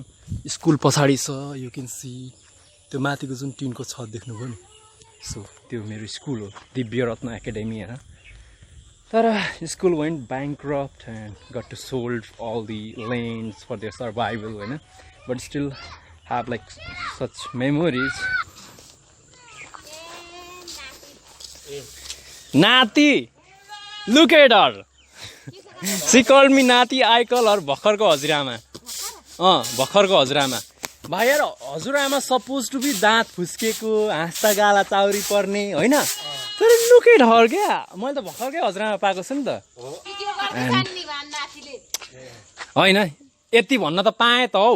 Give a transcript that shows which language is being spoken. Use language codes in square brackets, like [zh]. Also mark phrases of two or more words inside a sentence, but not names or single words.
[ne] स्कुल पछाडि छ, [en] you can see. [ne] त्यो माथिको जुन टिनको छत देख्नुभयो नि, सो त्यो मेरो स्कुल हो, दिव्य रत्न एकाडेमी. होइन, तर [en] school went bankrupt and got to sold all the lands for their survival. होइन, but still have like such memories. नाती, look at her. she called me नाती, I call her [ne] भर्खरको हजुरआमा. भर्खरको हजुरआमा. भाइ यार, हजुरआमा [en] supposed to be [ne] दाँत फुस्केको, हाँस्दा गाला चाउरी पर्ने, होइन, तर [en] look at her [ne] क्या. मैले त भर्खरकै हजुरआमा पाएको छु नि त. होइन, यति भन्न त पाएँ त हौ.